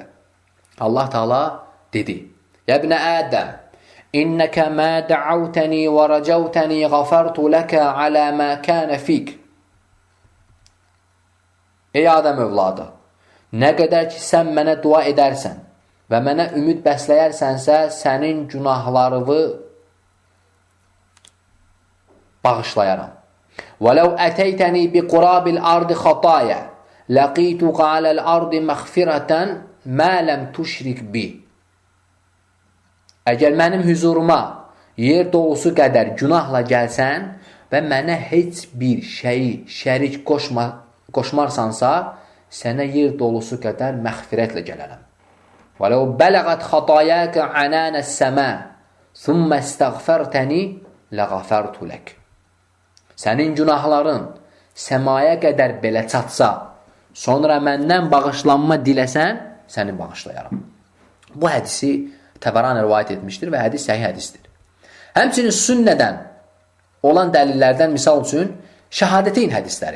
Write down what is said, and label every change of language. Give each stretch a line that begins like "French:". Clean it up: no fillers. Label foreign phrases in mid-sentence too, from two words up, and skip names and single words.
Azerbaijani: Allah Teala dedi:
Arabic: يا ابن آدم إنك ما دعوتني ورجوتني غفرت لك على ما كان فيك.
Azerbaijani: Ey Adəm övladı, nə qədər ki sən mənə dua edərsən və mənə ümid bəsləyərsənsə, sənin günahlarını bağışlayaram.
Arabic: وَلَوْ أَتَيْتَنِي بِقُرَابِ الْأَرْضِ خَطَايَا لَقِيتُكَ عَلَى الْأَرْضِ مَغْفِرَةً مَا لَمْ تُشْرِكْ بِي.
Azerbaijani: Əgər mənim hüzuruma yer dolusu qədər günahla gəlsən və mənə heç bir şeyi şərik qoşmarsansa, sənə yer dolusu qədər məğfirətlə gələrəm.
Arabic: وَلَوْ بَلَغَتْ خَطَايَاكَ عَنَانَ السَّمَاءِ ثُمَّ اسْتَغْفَرْتَنِي لَغَفَرْتُ لَكَ.
Azerbaijani: Sənin günahların səmaya qədər belə çatsa, sonra məndən bağışlanma diləsən, səni bağışlayaram. Bu hədisi Təbərani rivayət etmişdir və hədis səhih hədisdir. Həmçinin sünnədən olan dəlillərdən misal üçün şəhadəteyn hədisləri.